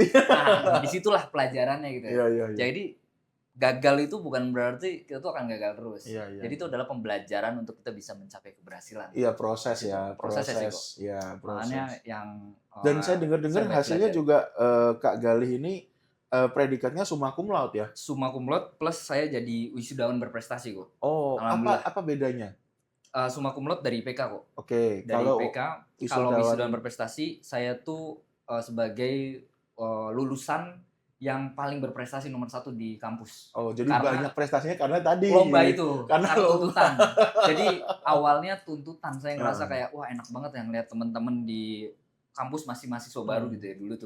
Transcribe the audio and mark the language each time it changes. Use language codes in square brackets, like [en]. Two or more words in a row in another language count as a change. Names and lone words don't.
[id] Nah, disitulah pelajarannya gitu ya. Iya. Jadi gagal itu bukan berarti kita tuh akan gagal terus. Iya. Jadi itu adalah pembelajaran untuk kita bisa mencapai keberhasilan. Iya, proses ya. Prosesnya sih kok. Ya, Makanya proses. yang Dan saya dengar-dengar saya hasilnya belajar. juga Kak Galih ini predikatnya [la] summa cum laude [id] ya. [la] Summa cum laude [id] plus saya jadi wisudawan berprestasi kok. Oh, Alhamdulillah. apa bedanya? [la] Summa cum laude [id] dari IPK kok. Oke, Dari IPK, kalau wisudawan berprestasi, saya tuh sebagai lulusan yang paling berprestasi nomor 1 di kampus. Oh, jadi Karena banyak prestasinya karena tadi lomba itu, Karena karena lomba. tuntutan. Jadi awalnya tuntutan, saya ngerasa kayak wah enak banget ya ngeliat teman-teman di kampus masih mahasiswa baru gitu ya dulu tuh.